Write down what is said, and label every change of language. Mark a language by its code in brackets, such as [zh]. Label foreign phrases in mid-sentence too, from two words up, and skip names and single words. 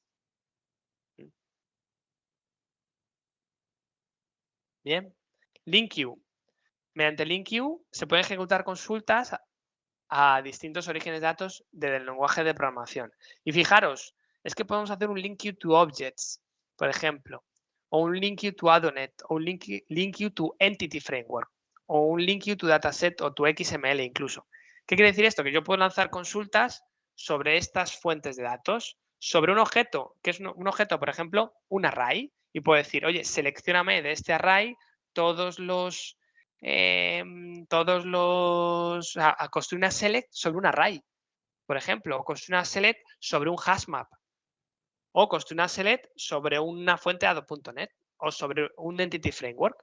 [es] Bien. LinkQ. Mediante LinkQ se pueden ejecutar consultas a distintos orígenes de datos del lenguaje de programación. Y fijaros, es que podemos hacer un LinkQ to Objects, por ejemplo, o un LinkQ to Adonet, o un LinkQ to Entity Framework, o un LinkQ to Dataset o to XML incluso. ¿Qué quiere decir esto? Que yo puedo lanzar consultas sobre estas fuentes de datos, sobre un objeto, que es un objeto, por ejemplo, un array, y puedo decir, oye, seleccióname de este array todos los a construir una select sobre un array, por ejemplo, o construir una select sobre un hashmap, o construir una select sobre una fuente de .NET o sobre un entity framework.